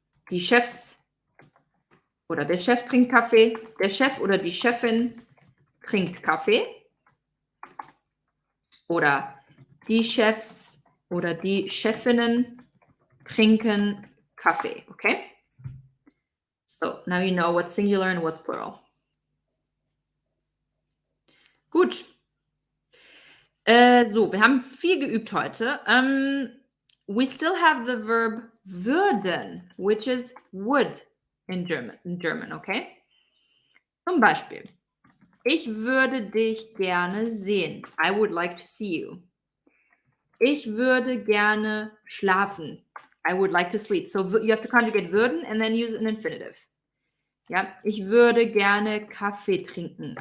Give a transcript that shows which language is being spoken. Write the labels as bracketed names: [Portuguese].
[German] Die Chefs oder der Chef trinkt Kaffee. Der Chef oder die Chefin trinkt Kaffee. Oder die Chefs oder die Chefinnen trinken Kaffee. Okay? [English] So, now you know what's singular and what's plural. [German] Gut. So, wir haben viel geübt heute. [English] We still have the verb würden, which is would in German, okay? [German] Zum Beispiel, ich würde dich gerne sehen. [English] I would like to see you. [German] Ich würde gerne schlafen. [English] I would like to sleep. So you have to conjugate würden and then use an infinitive. Ja, [German] ich würde gerne Kaffee trinken.